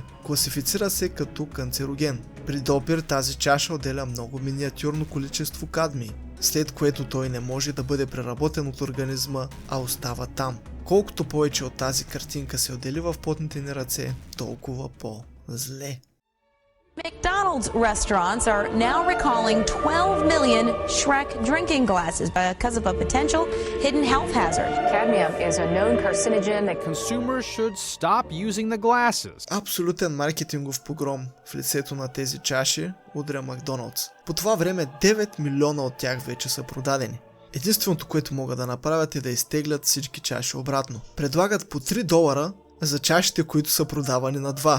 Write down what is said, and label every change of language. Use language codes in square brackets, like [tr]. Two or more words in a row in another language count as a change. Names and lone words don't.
[bg] Класифицира се като канцероген. При допир тази чаша отделя много миниатюрно количество кадмий, след което той не може да бъде преработен от организма, а остава там. Колкото повече от тази картинка се отдели в потните ни ръце, толкова по-зле. [en] McDonald's restaurants are now recalling 12 million Shrek drinking glasses because of a potential hidden health hazard. Cadmium is a known carcinogen that Consumers should stop using the glasses. [bg] Абсолютен маркетингов погром в лицето на тези чаши удря Макдоналдс. По това време 9 милиона от тях вече са продадени. Единственото, което могат да направят е да изтеглят всички чаши обратно. Предлагат по $3 за чашите, които са продавани на 2.